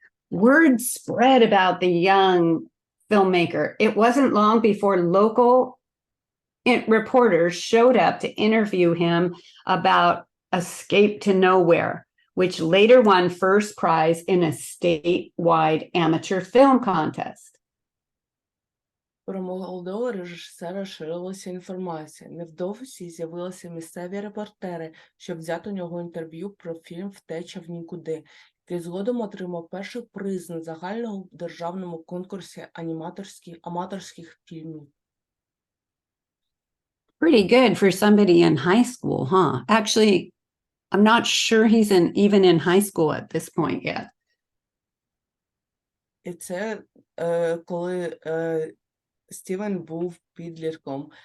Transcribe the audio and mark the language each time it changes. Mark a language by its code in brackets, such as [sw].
[en] Word spread about the young filmmaker. It wasn't long before local reporters showed up to interview him about Escape to Nowhere, which later won first prize in a statewide amateur film contest. [uk] Про молодого режисера ширилася інформація. Невдовзі з'явилися місцеві репортери, щоб взяти у нього інтерв'ю про фільм «Втеча в нікуди», який згодом отримав перший приз на загальному державному конкурсі аматорських фільмів. [en] Pretty good for somebody in high school, huh? Actually, I'm not sure he's even in high school at this point yet. [uk] І це коли Стівен був підлітком.